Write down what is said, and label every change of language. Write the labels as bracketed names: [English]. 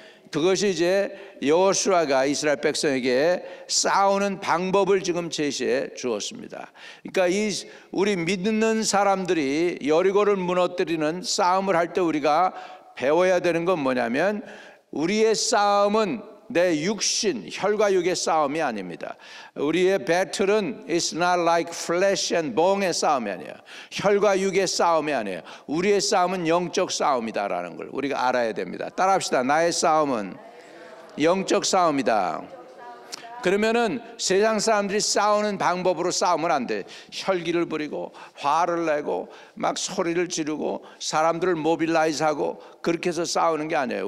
[Korean] 그것이 이제 여호수아가 이스라엘 백성에게 싸우는 방법을 지금 제시해 주었습니다. 그러니까 우리 믿는 사람들이 여리고를 무너뜨리는 싸움을 할 때 우리가 배워야 되는 건 뭐냐면, 우리의 싸움은 내 육신, 혈과 육의 싸움이 아닙니다. 우리의 배틀은 [English] It's not like flesh and bone의 [Korean] 싸움이 아니에요. 혈과 육의 싸움이 아니에요. 우리의 싸움은 영적 싸움이다라는 걸 우리가 알아야 됩니다. 따라합시다. 나의 싸움은 영적 싸움이다. 그러면은 세상 사람들이 싸우는 방법으로 싸우면 안 돼. 혈기를 부리고 화를 내고 막 소리를 지르고 사람들을 모빌라이즈하고 그렇게 해서 싸우는 게 아니에요.